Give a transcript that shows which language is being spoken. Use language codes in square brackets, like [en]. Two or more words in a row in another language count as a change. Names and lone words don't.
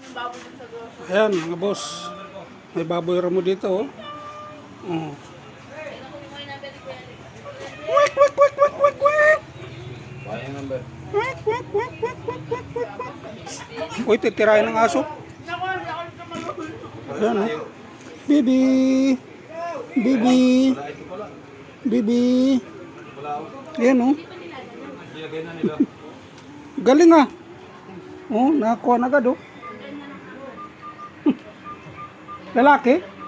[tl] Ayan, mga boss. May baboy ramo dito, oh. Oh. Wik, wik, wik, wik, wik, wik. Wik, wik, wik, wik, wik, wik, wik, wik. Uy, titirahin ng aso. Ayan, oh. Bibi. Bibi. Bibi. Ayan, oh. Galing, ah. Oh, nakakuha na agad, oh. Lalaki?